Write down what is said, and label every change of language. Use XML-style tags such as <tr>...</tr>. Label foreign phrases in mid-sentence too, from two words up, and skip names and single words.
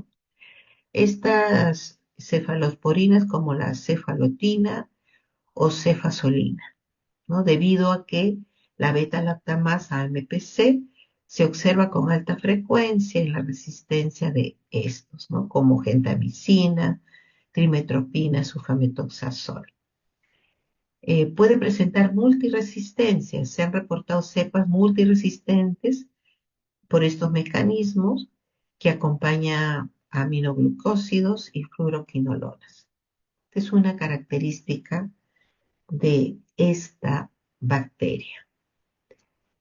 <es>Estas cefalosporinas como la cefalotina o cefasolina, ¿no? Debido a que la beta-lactamasa AMPC se observa con alta frecuencia en la resistencia de estos, ¿no? Como gentamicina, trimetropina, sulfametoxazol. Puede presentar multiresistencia. Se han reportado cepas multiresistentes por estos mecanismos que acompaña aminoglucósidos y fluoroquinolonas. Es una característica de esta bacteria.</es>